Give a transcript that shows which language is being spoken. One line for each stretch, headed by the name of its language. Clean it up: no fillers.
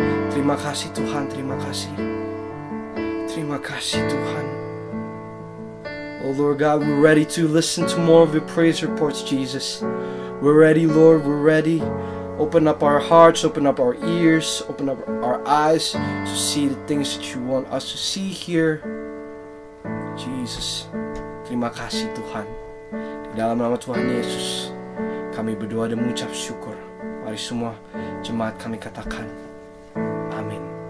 Indonesian: Terima kasih Tuhan, terima kasih. Terima kasih Tuhan.
English: Oh Lord God, we're ready to listen to more of your praise reports, Jesus. We're ready, Lord, we're ready. Open up our hearts, open up our ears, open up our eyes to see the things that you want us to see here.
Indonesian: Jesus, terima kasih Tuhan. Di dalam nama Tuhan Yesus, kami berdoa dan mengucap syukur. Mari semua jemaat kami katakan, amin.